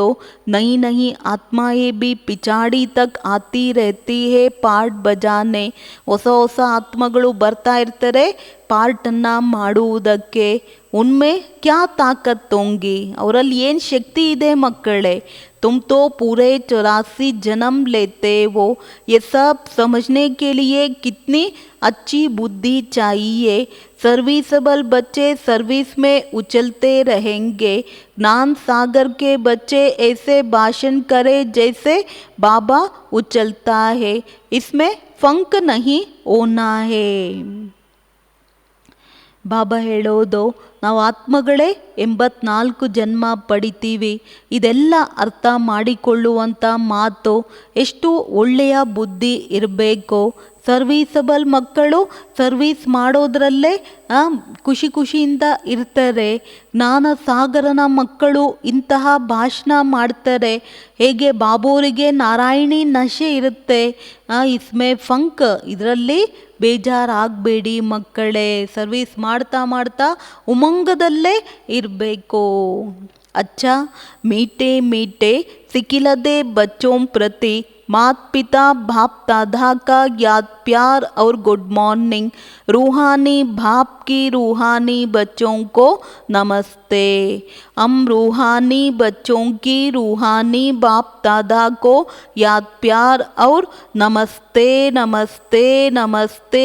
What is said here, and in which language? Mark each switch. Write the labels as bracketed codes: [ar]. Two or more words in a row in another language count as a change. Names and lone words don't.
[hi] नहीं नहीं आत्माएं भी पिछाड़ी तक आती रहती हैं पार्ट बजाने. [kn] ಹೊಸ ಹೊಸ ಆತ್ಮಗಳು ಬರ್ತಾ ಇರ್ತಾರೆ ಪಾರ್ಟನ್ನು ಮಾಡುವುದಕ್ಕೆ. [hi] उनमें क्या ताकत होगी, [kn] ಅವರಲ್ಲಿ ಏನು ಶಕ್ತಿ ಇದೆ ಮಕ್ಕಳೇ? [hi] तुम तो पूरे 84 जन्म लेते हो. ये सब समझने के लिए कितनी अच्छी बुद्धि चाहिए. सर्विसेबल बच्चे सर्विस में उछलते रहेंगे. ज्ञान सागर के बच्चे ऐसे भाषण करें जैसे बाबा उछलता है. इसमें फंक नहीं होना है. [kn] ಬಾಬಾ ಹೇಳೋದು, ನಾವು ಆತ್ಮಗಳೇ 84 ಜನ್ಮ ಪಡಿತೀವಿ. ಇದೆಲ್ಲ ಅರ್ಥ ಮಾಡಿಕೊಳ್ಳುವಂಥ ಮಾತು. ಎಷ್ಟು ಒಳ್ಳೆಯ ಬುದ್ಧಿ ಇರಬೇಕು. ಸರ್ವೀಸಬಲ್ ಮಕ್ಕಳು ಸರ್ವೀಸ್ ಮಾಡೋದ್ರಲ್ಲೇ ಖುಷಿಯಿಂದ ಇರ್ತಾರೆ. ಜ್ಞಾನ ಸಾಗರನ ಮಕ್ಕಳು ಇಂತಹ ಭಾಷಣ ಮಾಡ್ತಾರೆ. ಹೇಗೆ ಬಾಬೋರಿಗೆ ನಾರಾಯಣಿ ನಶೆ ಇರುತ್ತೆ. [hi] इसमें फंक, [kn] ಇದರಲ್ಲಿ ಬೇಜಾರಾಗಬೇಡಿ ಮಕ್ಕಳೇ. ಸರ್ವೀಸ್ ಮಾಡ್ತಾ ಮಾಡ್ತಾ ಉಮಂಗದಲ್ಲೇ ಇರಬೇಕು. [hi] अच्छा मीठे मीठे सिकिलदे बच्चों प्रति मात पिता बाप दादा का याद प्यार और [en] good morning. [hi] रूहानी बाप की रूहानी बच्चों को नमस्ते. हम रूहानी बच्चों की रूहानी बाप दादा को याद प्यार और नमस्ते नमस्ते नमस्ते.